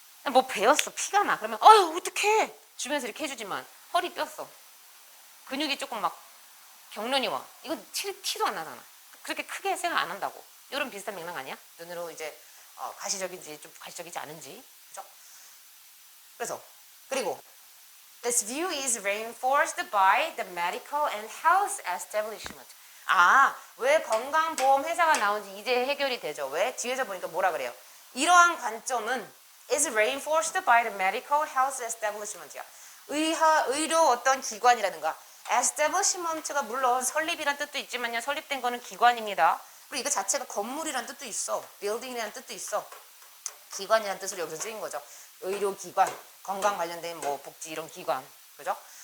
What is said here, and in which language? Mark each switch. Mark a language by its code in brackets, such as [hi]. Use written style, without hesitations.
[ko] 뭐 베었어, 피가 나. 그러면 어휴 어떡해. 주변에서 이렇게 해주지만 허리 뼈었어. 근육이 조금 막 경련이 와. 이거 티도 안 나잖아. 그렇게 크게 생각 안 한다고. 이런 비슷한 맥락 아니야? 눈으로 이제 가시적인지 좀 가시적이지 않은지. 그죠? 그래서 그리고 [en] this view is reinforced by the medical and health establishment. [ko] 아, 왜 건강보험 회사가 나온지 이제 해결이 되죠. 왜? 뒤에서 보니까 뭐라 그래요? 이러한 관점은 [en] is reinforced by the medical health establishment야. [ko] 의료 어떤 기관이라든가 establishment가 물론 설립이란 뜻도 있지만요. 설립된 거는 기관입니다. 그리고 이거 자체가 건물이란 뜻도 있어. building이라는 뜻도 있어. 기관이라는 뜻으로 여기서 쓰인 거죠. 의료기관, 건강 관련된 뭐 복지 이런 기관, 그죠?